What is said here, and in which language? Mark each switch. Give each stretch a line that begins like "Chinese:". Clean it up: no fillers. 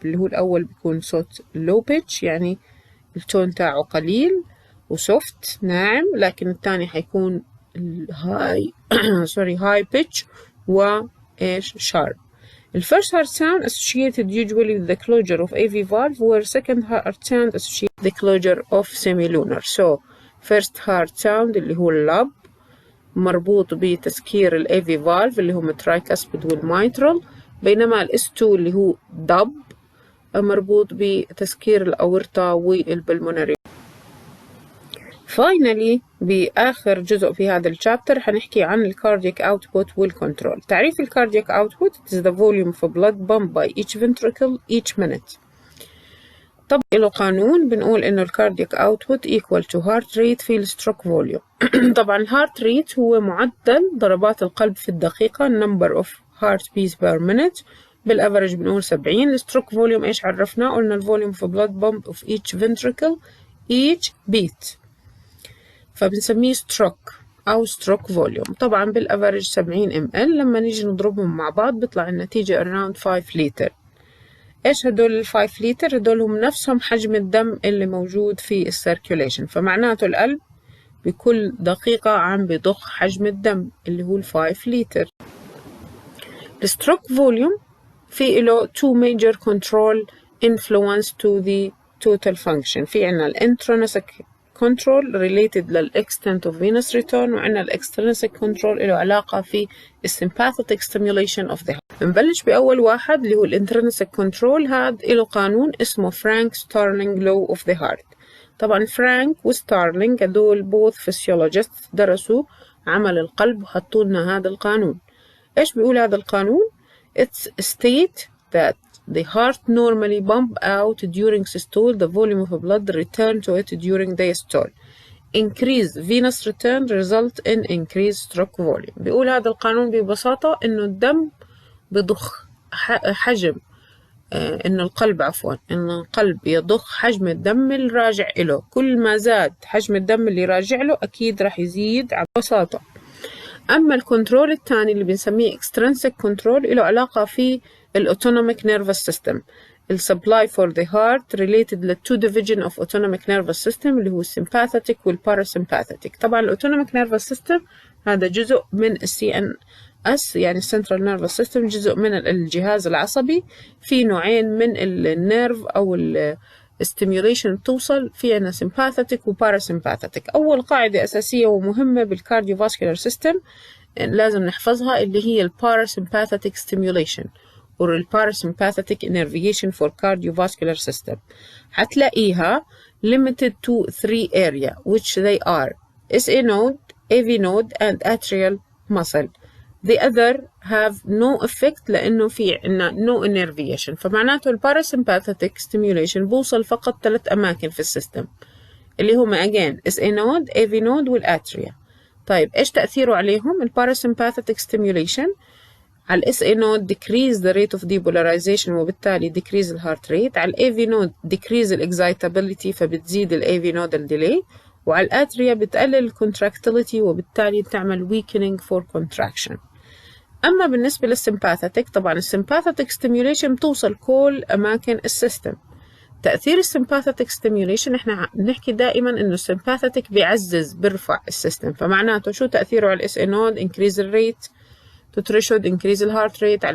Arabic: اللي هو الاول بيكون صوت
English: low pitch
Arabic: يعني التون تاعه قليل وسوفت ناعم، لكن التاني حيكون هاي
English: high pitch
Arabic: وايش sharp.
English: The first heart sound associated usually with the closure of AV valve, where second heart sound associated with the closure of semilunar. So first heart sound
Arabic: اللي هو اللاب مربوط بتسكير ال
English: AV valve
Arabic: اللي هم الترايكاسبيد والميترال، بينما ال S2 اللي هو دب مربوط بتسكير الأورطة والبلمونري. finally بآخر جزء في هذا الشابتر هنحكي عن الكاردياك output والكنترول. تعريف الكاردياك
English: output is the volume of blood pumped by each ventricle each minute.
Arabic: طبعا له قانون بنقول إنه الكاردياك
English: output equal to heart rate
Arabic: في الستروك volume. طبعا الهارت ريت هو معدل ضربات القلب في الدقيقة
English: number of heartbeats per minute.
Arabic: بالأفرج بنقول 70. الستروك فوليوم إيش عرفناه؟ قلنا الفوليوم
English: of blood pump of each ventricle each beat،
Arabic: فبنسميه ستروك أو ستروك فوليوم. طبعا بالأفرج 70 ml، لما نيجي نضربهم مع بعض بيطلع النتيجة around 5 لتر. إيش هدول ال 5 لتر؟ هدول هم نفسهم حجم الدم اللي موجود في السيركيوليشن، فمعناته القلب بكل دقيقة عم بضخ حجم الدم اللي هو ال 5 لتر. الستروك فوليوم في له
English: two major control influence to the total function.
Arabic: في عنا ال
English: intrinsic control related لل extent of venous return،
Arabic: وعنا ال
English: extrinsic control له علاقة في ال sympathetic stimulation of the heart.
Arabic: نبلش بأول واحد اللي هو ال intrinsic control. هذا له قانون اسمه فرانك-ستارلينج
English: law of the heart.
Arabic: طبعا فرانك وستارلينج هدول
English: both physiologists
Arabic: درسوا عمل القلب وحطوا لنا هذا القانون. إيش بيقول هذا القانون؟
English: It's state that the heart normally pump out during systole the volume of blood return to it during diastole. Increased venous return result in increased stroke volume.
Arabic: بيقول هذا القانون ببساطة إنه الدم بضخ حجم إنه القلب إنه القلب يضخ حجم الدم الراجع له. كل ما زاد حجم الدم اللي راجع له أكيد راح يزيد ببساطة. أما الكنترول الثاني اللي بنسميه
English: extrinsic control
Arabic: له علاقة في
English: autonomic nervous system. supply for the heart related to two division of autonomic nervous system
Arabic: اللي هو
English: sympathetic والparasympathetic.
Arabic: طبعا
English: autonomic nervous system
Arabic: هذا جزء من CNS يعني
English: central nervous system،
Arabic: جزء من الجهاز العصبي. في نوعين من النيرف أو stimulation توصل في عنا sympathetic و parasympathetic. أول قاعدة أساسية ومهمة بالكارديوفاسكولار سيستم لازم نحفظها اللي هي
English: parasympathetic stimulation or parasympathetic innervation for cardiovascular system.
Arabic: هتلاقيها
English: limited to 3 areas which they are SA node, AV node and atrial muscle. The other have no effect
Arabic: لأنه في عنا
English: no innervation.
Arabic: فمعناته
English: parasympathetic stimulation
Arabic: بوصل فقط 3 أماكن في السيستم اللي هما again
English: SA node, AV node
Arabic: والأتريا. طيب إيش تأثيره عليهم؟
English: parasympathetic stimulation على ال SA node decrease the rate of depolarization
Arabic: وبالتالي
English: decrease the heart rate. على ال AV node decrease the excitability
Arabic: فبتزيد
English: ال AV node delay.
Arabic: وعلى الأتريا بتقلل ال contractility وبالتالي تعمل
English: weakening for contraction.
Arabic: أما بالنسبة للسمباثيتك، طبعا السمباثيتك ستيميوليشن بتوصل كل أماكن السيستم. تأثير السمباثيتك ستيميوليشن احنا بنحكي دائما إنه السمباثيتك بيعزز برفع السيستم، فمعناته شو تأثيره على الاس اي نود؟ increase الريت
English: to threshold،
Arabic: increase الهارت ريت.